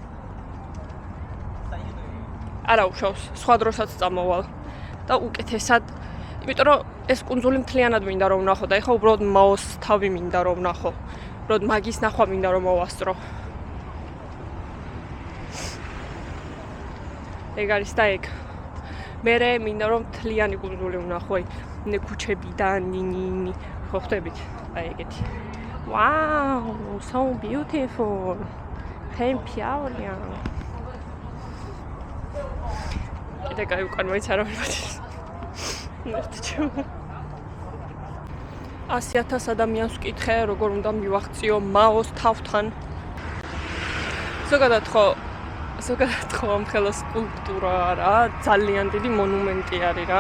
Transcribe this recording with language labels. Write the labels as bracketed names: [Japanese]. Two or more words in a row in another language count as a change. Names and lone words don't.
[Georgian] არა უშავს, სხვა დროსაც წამოვალ და უკეთესად, იმიტომ რომ ეს კუნძული მთლიანად მინდა რომ ვნახო და ეხლა უბრალოდ მაოს თავი მინდა რომ ვნახო. უბრალოდ მაგის ნახვა მინდა რომ მოვასწრო. ეგ არის და ეგ. მერე მინდა რომ მთლიანი კუნძული ვნახო, აი ქუჩები და ნინი, ხო ხვდებით? აი ეგეთი. [English] Wow, so beautiful. [Chinese] Hey,漂亮. [Georgian] კიდე კაი უკან მოიც არ ამბობთ. 100,000 ადამიანს ვკითხე, როგორ უნდა მივახციო მაოს თავთან. ზოგადად ხო ამ ხელა სკულპტურა რა, ძალიან დიდი მონუმენტი არის რა.